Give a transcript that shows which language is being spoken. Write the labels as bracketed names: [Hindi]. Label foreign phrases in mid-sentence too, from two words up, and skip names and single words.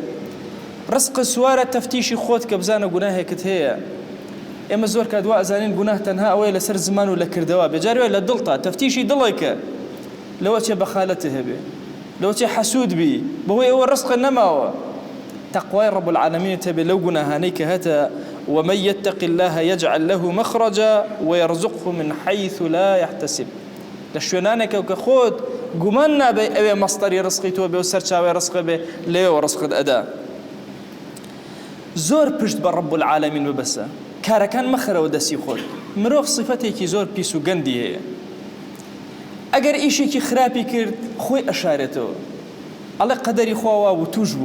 [Central Kurdish] ڕزق سوارە تەفتیشی خۆت کە بزانە گوناهێکت هەیە. ئێمە زۆر کاتوا ئەزانین گوناه تەنها ئەوەیە لەسەر زمان و لە کردەوە، بێجارێ لە دڵتا تەفتیشی دڵێکە، لەوە چێ بەخالەتە هەبێ، لەوە چێ حەسوود بی، بەهۆی ئەوە ڕزق نەماوە. تەقوای [Arabic] ڕەب العالەمین [Central Kurdish] تەبێ لەو گوناهانەی کە هەتە [Arabic] ومن يتق الله يجعل له مخرجا ويرزقه من حيث لا يحتسب. [Central Kurdish] لە شوێنانێکە کە خۆت گومان نابێ ئەوێ مەستەری ڕزقی تۆ بێ و سەرچاوی ڕزق بێ، لێوە ڕزقت ئەدا. زۆر پشت بە [Arabic] ڕەب العالەمین [Central Kurdish] ببەسە، کارەکان مەخەرەوە دەستی خۆت. مرۆڤ صفەتێکی زۆر پیس و گەندی هەیە. ئەگەر ئیشێکی خراپی کرد خۆی ئەشارێتەوە، ئەڵێ قەدەری خواوە و توش بووم.